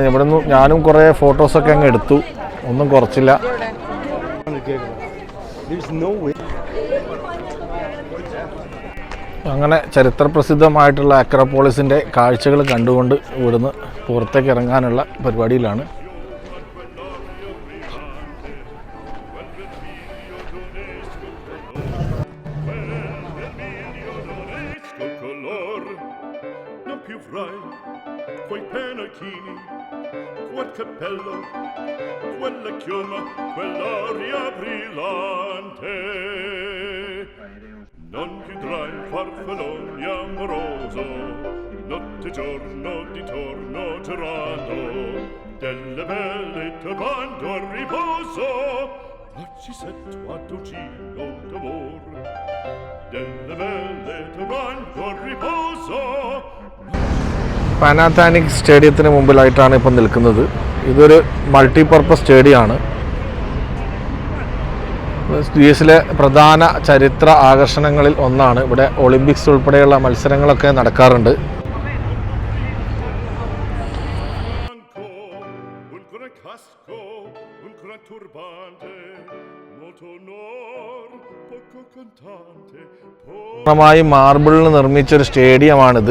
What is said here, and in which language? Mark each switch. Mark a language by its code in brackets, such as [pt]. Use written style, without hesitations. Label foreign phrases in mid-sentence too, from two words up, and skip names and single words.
[ml] ഇവിടെ നിന്ന് ഞാനും കുറേ ഫോട്ടോസൊക്കെ അങ്ങ് എടുത്തു, ഒന്നും കുറച്ചില്ല. അങ്ങനെ ചരിത്രപ്രസിദ്ധമായിട്ടുള്ള അക്രോപോളിസിൻ്റെ കാഴ്ചകൾ കണ്ടുകൊണ്ട് ഇവിടുന്ന് പുറത്തേക്ക് ഇറങ്ങാനുള്ള പരിപാടിയിലാണ്. [it] Quei pennacchini, quel cappello, quella chioma, quell'aria brillante. Non vedrai farfallone amoroso, notte giorno di torno girando, delle belle turbando a riposo, narcisetto a dolcino d'amor, delle belle turbando a riposo. [ml] പാനാഥാനിക് സ്റ്റേഡിയത്തിന് മുമ്പിലായിട്ടാണ് ഇപ്പം നിൽക്കുന്നത്. ഇതൊരു മൾട്ടിപർപ്പസ് സ്റ്റേഡിയമാണ്. ഗ്രീസിലെ പ്രധാന ചരിത്ര ആകർഷണങ്ങളിൽ ഒന്നാണ്. ഇവിടെ ഒളിമ്പിക്സ് ഉൾപ്പെടെയുള്ള മത്സരങ്ങളൊക്കെ നടക്കാറുണ്ട്. പൂർണ്ണമായി മാർബിളിൽ നിർമ്മിച്ചൊരു സ്റ്റേഡിയമാണിത്.